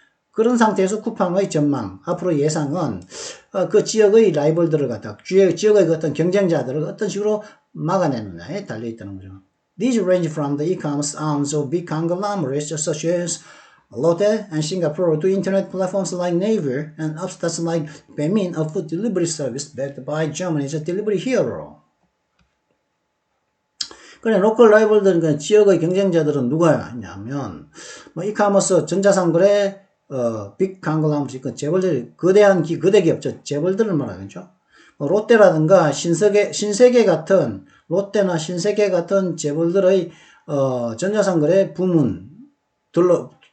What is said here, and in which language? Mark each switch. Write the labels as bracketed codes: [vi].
[ko] 그런 상태에서 쿠팡의 전망, 앞으로 예상은 그 지역의 라이벌들을 지역의 어떤 경쟁자들을 어떤 식으로 막아내느냐에 달려 있다는 거죠. [en] These range from the e-commerce arms of big conglomerates such as Lotte and Singapore to internet platforms like Naver and upstarts like Baemin, a food delivery service backed by Germany's delivery hero. [ko] 그래, 로컬 라이벌들, 지역의 경쟁자들은 누가 있냐면, 이카머스, 전자상거래, 빅 컨글로머레이트, 거대 기업죠. 재벌들을 말하겠죠. 롯데라든가 신세계 같은, 롯데나 신세계 같은 재벌들의, 전자상거래 부문들로